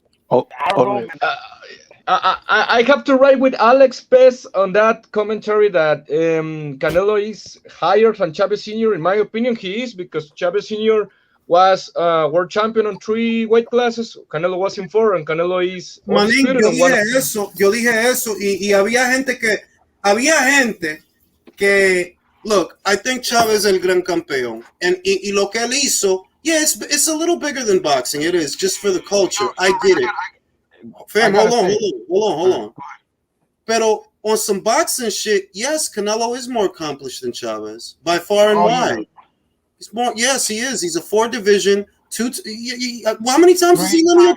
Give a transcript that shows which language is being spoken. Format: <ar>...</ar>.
<en>I don't know. I have to ride with Alex Pez on that commentary that Canelo is higher than Chavez Sr. In my opinion, he is, because Chavez Sr. was world champion on 3 weight classes. Canelo was in 4, and Canelo is.</en> <es>Manín, yo dije eso, y había gente que,</es> <en>look, I think</en> <es>Chavez es el gran campeón,</es> <en>and</en> <es>y lo que él hizo,</es> <en>yeah, it's a little bigger than boxing. It is, just for the culture. I get it. Fam, hold on.</en> <es>Pero</es> <en>on some boxing shit, yes, Canelo is more accomplished than Chavez by far and wide. He's more. Yes, he is. He's a 4 division. How many times has he won?</en>